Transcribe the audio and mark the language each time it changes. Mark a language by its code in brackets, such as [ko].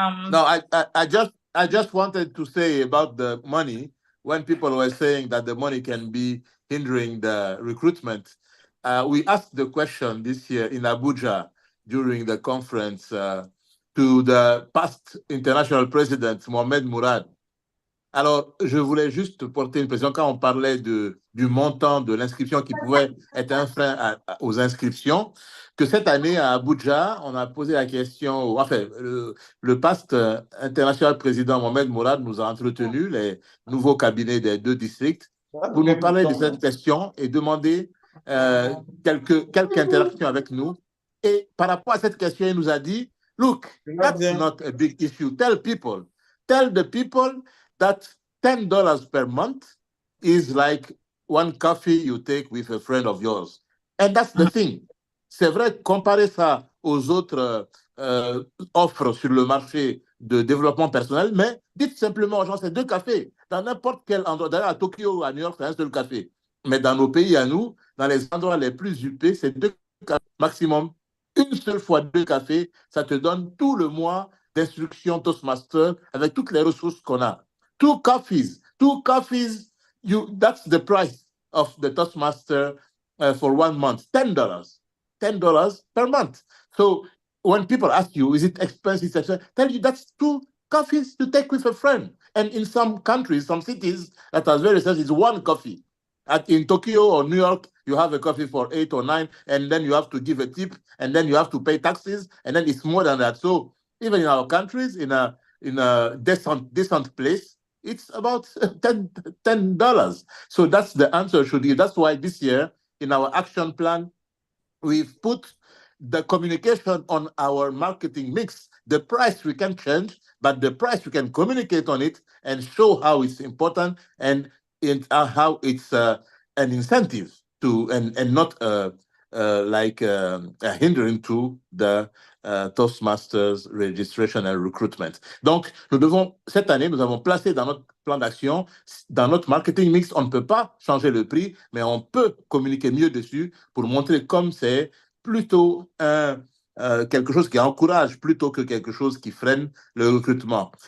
[en] No, I just wanted to say about the money. When people were saying that the money can be hindering the recruitment, we asked the question this year in Abuja during the conference to the past international president, Mohamed Mourad. [fr] Alors, je voulais juste porter une précision quand on parlait du montant de l'inscription qui pouvait être un frein aux inscriptions, que cette année à Abuja, on a posé la question, enfin, le past international président Mohamed Mourad nous a entretenu, les nouveaux cabinets des 2 districts, pour nous parler de cette question et demander quelques interactions avec nous. Et par rapport à cette question, il nous a dit, [en] look, that's not a big issue. Tell the people that $10 per month is like one coffee you take with a friend of yours. And that's the thing. [fr] C'est vrai, comparer ça aux autres offres sur le marché de développement personnel, mais dites simplement aux gens, c'est 2 cafés. Dans n'importe quel endroit, d'ailleurs à Tokyo ou à New York, c'est un seul café. Mais dans nos pays à nous, dans les endroits les plus huppés, c'est 2 cafés maximum. Une seule fois 2 cafés, ça te donne tout le mois d'instruction Toastmaster avec toutes les ressources qu'on a. [en] 2 coffees, that's the price of the Toastmaster for 1 month, $10 per month. So when people ask you, is it expensive? Tell you that's 2 coffees to take with a friend. And in some countries, some cities that are very expensive, it's 1 coffee. In Tokyo or New York, you have a coffee for 8 or 9, and then you have to give a tip, and then you have to pay taxes, and then it's more than that. So even in our countries, in a decent place, it's about $10. So that's the answer should be. That's why this year in our action plan, we've put the communication on our marketing mix. The price we can change, but the price we can communicate on it and show how it's important and how it's an incentive to and not like a hindering to the Toastmasters registration and recruitment. [fr] Donc, cette année, nous avons placé dans notre plan d'action, dans notre marketing mix, on ne peut pas changer le prix, mais on peut communiquer mieux dessus pour montrer comme c'est plutôt quelque chose qui encourage plutôt que quelque chose qui freine le recrutement.